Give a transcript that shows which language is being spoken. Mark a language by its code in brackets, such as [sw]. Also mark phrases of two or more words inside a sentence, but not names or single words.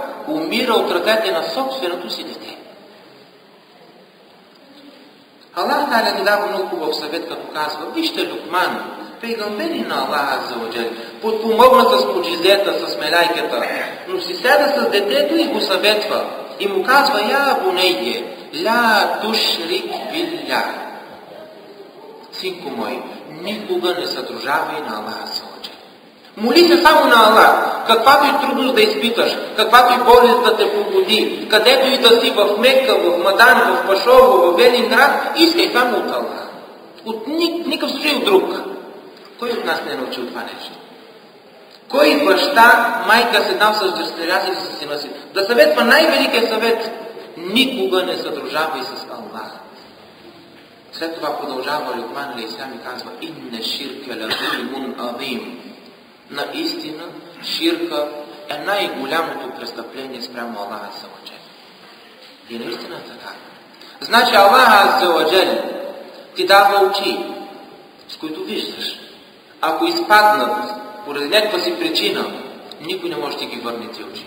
[bg] Умира от ръцете на собственото си дете. Аллах Та'аля ни дава много хубав съвет, като казва, вижте Лукман, пейгамбери на Аллах Аззаваджал, подпомогна с муджизета, с мелайката, но си седа с детето и го съветва. И му казва, [ar] يا بني, لا تشرك بالله. [bg] Синко мой, никога не съдружавай на Аллах Аззаваджал. Моли се само на Аллах, каквато и трудност да изпиташ, каквато и болест да те погоди, където и да си в Мекка, в Мадан, в Пашово, в Велинград, искай само от Аллах. От никакъв случай от друг. Кой от нас не е научил това нещо? Кой баща, майка седнал с дъщеря си и с сина си? Да съветва най-великият съвет. Никога не съдружавай с Аллах. След това продължава Лукман алейхиссалам и казва, [ar] إن الشرك لظلم عظيم. [bg] Наистина, ширка е най-голямото престъпление спрямо Аллах Аззаваджал. И наистина така. Значи Аллах Аззаваджал ти дава очи, с които виждаш. Ако изпаднат поради някаква си причина, никой не може да ги върне тия очи.